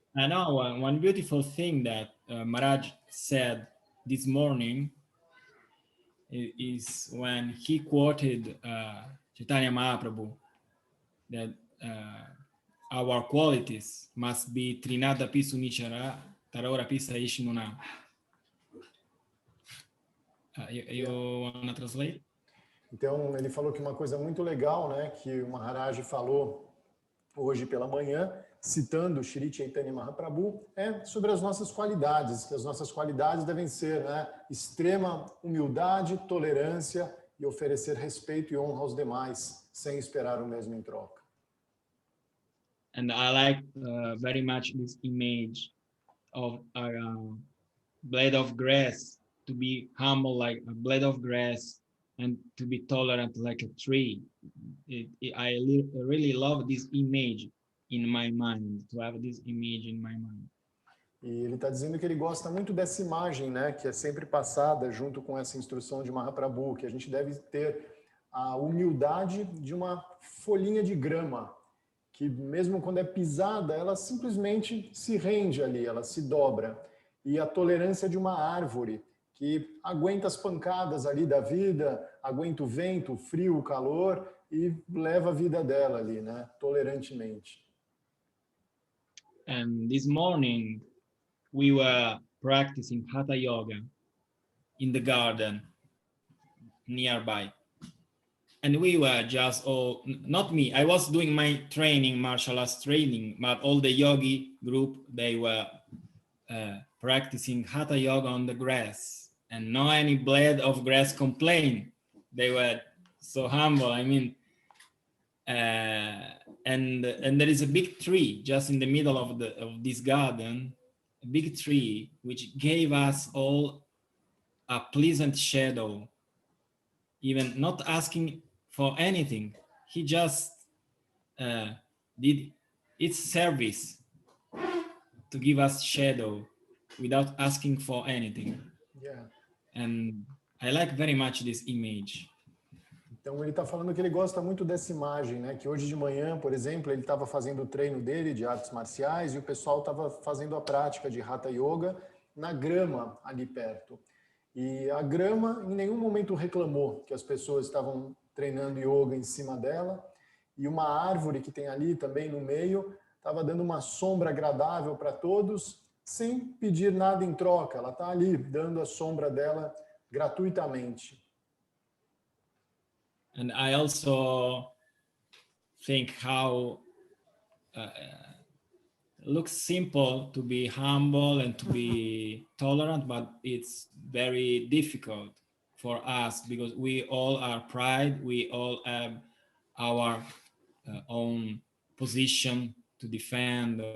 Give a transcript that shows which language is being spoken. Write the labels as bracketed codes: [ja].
[en] I know one beautiful thing that Maharaj said this morning is when he quoted Chaitanya Mahaprabhu, that our qualities must be Trinada Pisu Nichara, Tarora Pisa Ishnuna. You want to translate? [pt] Então, ele falou que uma coisa muito legal, né, que o Maharaj falou hoje pela manhã, citando Shri Chaitanya Mahaprabhu, é sobre as nossas qualidades, que as nossas qualidades devem ser, né, extrema humildade, tolerância e oferecer respeito e honra aos demais, sem esperar o mesmo em troca. [en] And I like very much this image of a blade of grass, to be humble like a blade of grass and to be tolerant like a tree. I really love this image in my mind, to have this image in my mind. [pt] E ele está dizendo que ele gosta muito dessa imagem, né, que é sempre passada junto com essa instrução de Mahaprabhu, que a gente deve ter a humildade de uma folhinha de grama, que mesmo quando é pisada, ela simplesmente se rende ali, ela se dobra. E a tolerância de uma árvore, que aguenta as pancadas ali da vida, aguenta o vento, o frio, o calor e leva a vida dela ali, né, tolerantemente. [en] And this morning we were practicing Hatha Yoga in the garden nearby. And we were just all, not me, I was doing my training, martial arts training, but all the yogi group, they were practicing Hatha Yoga on the grass, and no any blade of grass complained. They were so humble. I mean, and there is a big tree just in the middle of this garden, a big tree which gave us all a pleasant shadow, even not asking for anything. He just did its service to give us shadow without asking for anything. Yeah. And I like very much this image. [pt] Então ele está falando que ele gosta muito dessa imagem, né? Que hoje de manhã, por exemplo, ele estava fazendo o treino dele de artes marciais e o pessoal estava fazendo a prática de Hatha Yoga na grama ali perto. E a grama em nenhum momento reclamou que as pessoas estavam treinando yoga em cima dela, e uma árvore que tem ali também no meio estava dando uma sombra agradável para todos, sem pedir nada em troca. Ela está ali dando a sombra dela gratuitamente. [en] And I also think how it looks simple to be humble and to be tolerant, but it's very difficult for us because we all are pride, we all have our own position to defend.